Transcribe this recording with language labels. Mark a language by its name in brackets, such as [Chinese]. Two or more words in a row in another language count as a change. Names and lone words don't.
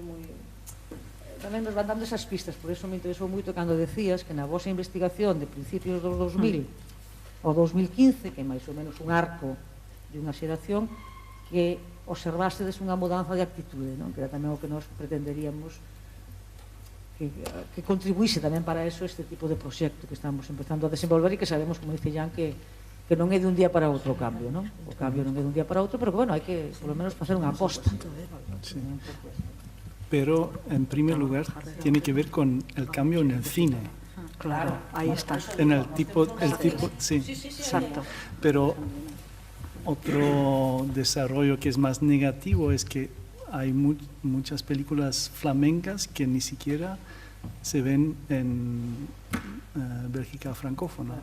[Galician] Tamén nos van dando esas pistas, por iso me interesou moito cando decías que na vosa investigación de principios dos 2000 ao 2015, que é máis ou menos un arco de unha xeración, que observástedes unha mudanza de actitude, que era tamén o que nos pretenderíamos que contribuíse tamén para eso este tipo de proxecto que estamos empezando a desenvolver e que sabemos, como dice Jan, que non é de un día para outro o cambio, non? O cambio non é de un día para outro, pero que, bueno, hai que, [Spanish] por lo menos, [Galician] facer unha aposta. [Spanish] Sí. Pero, en primer lugar, tiene que ver con el cambio en el cine. Claro, ahí está. En el tipo, sí. Exacto. Pero otro desarrollo que es más negativo es que hay muchas películas flamencas que ni siquiera se ven en Bélgica francófona.